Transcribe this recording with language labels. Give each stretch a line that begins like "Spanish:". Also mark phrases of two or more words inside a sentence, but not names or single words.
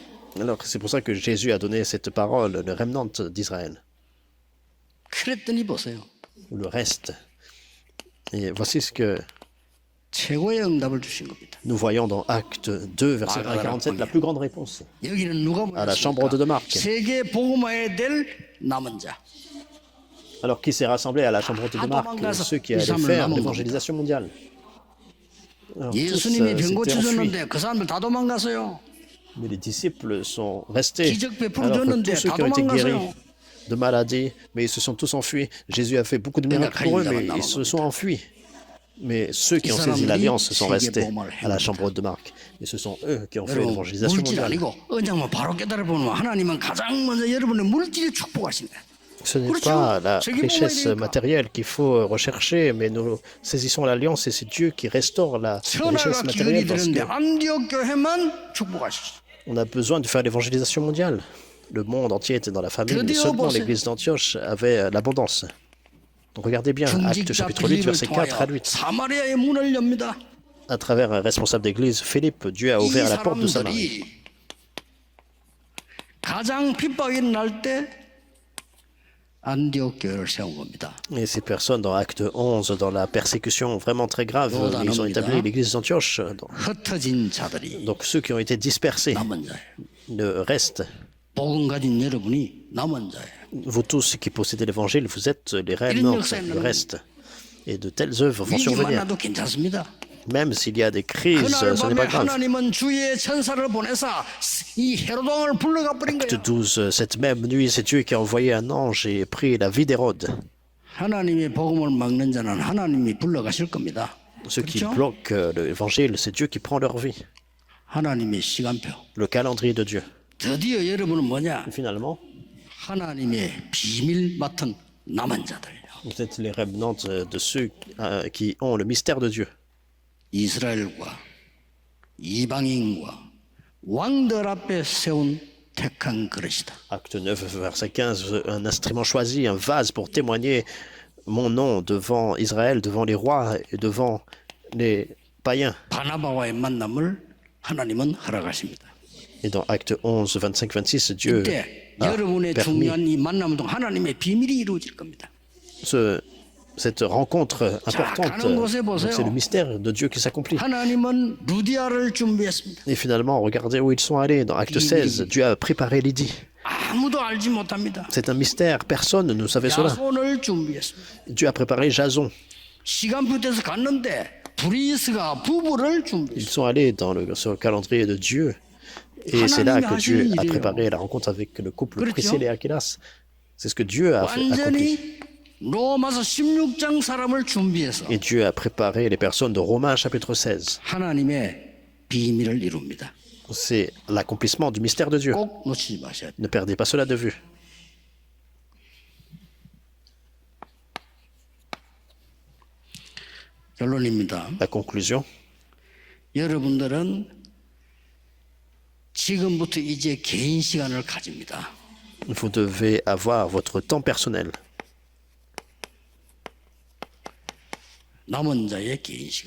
French: Alors c'est pour ça que Jésus a donné cette parole, le Remnant d'Israël,
Korean: 그랬더니 보세요.
French: ou le reste. Et voici ce que
Korean: 최고의 응답을 주신 겁니다.
French: nous voyons dans Acte 2, verset 1 à 47, la plus grande réponse.
Korean: 여기는 누가
French: À la chambre de Marc.
Korean: 세계 복음화에 될 남은 자.
French: Alors qui s'est rassemblé à la chambre de Marc? Ceux qui allaient faire l'évangélisation mondiale. Alors, tous,
Korean: 예수님이 병
French: s'étaient enfuis.
Korean: 고쳐줬는데 그 사람들 다 도망갔어요.
French: Mais les disciples sont restés.
Korean: 기적 베풀어
French: Alors que
Korean: 줬는데
French: tous ceux
Korean: 다
French: qui ont été guéris
Korean: 도망갔어요.
French: de maladies, mais ils se sont tous enfuis. Jésus a fait beaucoup de miracles pour eux, mais ils se sont enfuis. Mais ceux qui ont saisi l'alliance sont restés à la chambre de Marc. Et ce sont eux qui ont fait
Korean: 여러분
French: l'évangélisation
Korean: 물질
French: mondiale.
Korean: 아니고 언장만 바로 깨달아 보면 하나님은 가장 먼저 여러분의 물질에 축복하시네.
French: Ce n'est pas la richesse matérielle qu'il faut rechercher, mais nous saisissons l'alliance et c'est Dieu qui restaure la richesse
Korean: 천하가
French: matérielle
Korean: 기운이
French: parce
Korean: 되는데 안디옥 교회만 축복하셨어.
French: qu'on a besoin de faire l'évangélisation mondiale. Le monde entier était dans la famine, mais seulement l'église d'Antioche avait l'abondance. Donc regardez bien, Acte
Korean: 중직자
French: chapitre 8,
Korean: 빌립을
French: versets 4 à
Korean: 통하여
French: 8.
Korean: 사마리아의 문을 엽니다.
French: À travers un responsable d'église, Philippe, Dieu a
Korean: 이
French: ouvert la porte de Samarie.
Korean: 사람들이 가장 핍박이 날 때 안디옥 교회를 세운 겁니다.
French: Et ces personnes, dans Acte 11, dans la persécution vraiment très grave, ils ont établi l'église d'Antioche.
Korean: 흩어진 자들이
French: Donc ceux qui ont été dispersés,
Korean: 남은 자예요.
French: le reste,
Korean: 복음 가진 여러분이 남은 자예요.
French: vous tous qui possédez l'évangile, vous êtes les réellement le reste. Et de telles œuvres vont
Korean: 위기
French: survenir.
Korean: 만나도 괜찮습니다.
French: Même s'il y a des crises,
Korean: 그날
French: ce n'est
Korean: 밤에
French: pas grave.
Korean: 하나님은 주의 천사를 보내사 이 헤로동을 불러가 버린
French: Acte
Korean: 거예요.
French: 12, cette même nuit, c'est Dieu qui a envoyé un ange et pris la vie d'Hérode.
Korean: 하나님의 복음을 막는 자는 하나님이 불러가실 겁니다.
French: Ceux qui
Korean: 그렇죠?
French: bloquent l'évangile, c'est Dieu qui prend leur vie.
Korean: 하나님의 시간표.
French: Le calendrier de Dieu.
Korean: 드디어 여러분은 뭐냐?
French: Et finalement,
Korean: 하나님의 비밀 맡은 남은 자들요.
French: vous êtes les remnants de ceux qui ont le mystère de Dieu.
Korean: 이스라엘과 이방인과 왕들 앞에 세운 택한 그릇이다.
French: Acte 9, verset 15, un instrument choisi, un vase pour témoigner mon nom devant Israël, devant les rois et devant les païens.
Korean: 바나바와의 만남을 하나님은 허락하십니다.
French: Et dans Acte 11, 25, 26, Dieu
Korean: 그때
French: a
Korean: 여러분의
French: permis
Korean: 중요한 이 만남은 동 하나님의 비밀이 이루어질 겁니다.
French: cette rencontre importante. Donc, c'est le mystère de Dieu qui s'accomplit.
Korean: 하나님은 루디아를 준비했습니다.
French: Et finalement, regardez où ils sont allés. Dans Acte 16, Dieu a préparé Lydie.
Korean: 아무도 알지 못합니다.
French: C'est un mystère, personne ne savait cela.
Korean: 야손을 준비했습니다.
French: Dieu a préparé Jason.
Korean: 시간표에서 갔는데 브리스가 부부를
French: Ils
Korean: 준비했습니다.
French: sont allés sur le calendrier de Dieu. Et c'est là que Dieu a préparé la rencontre avec le couple Priscille et Aquilas. C'est ce que Dieu a accompli.
Korean: 완전히 로마서 16장 사람을 준비해서
French: Et Dieu a préparé les personnes de Romains chapitre 16.
Korean: 하나님의 비밀을 이룹니다.
French: C'est l'accomplissement du mystère de Dieu.
Korean: 꼭 놓치지 마셔야 돼요.
French: Ne perdez pas cela de vue.
Korean: 결론입니다.
French: La conclusion,
Korean: 여러분들은 지금부터 이제 개인 시간을 가집니다.
French: vous devez avoir votre temps personnel.
Korean: 남은 자의 개인 시간.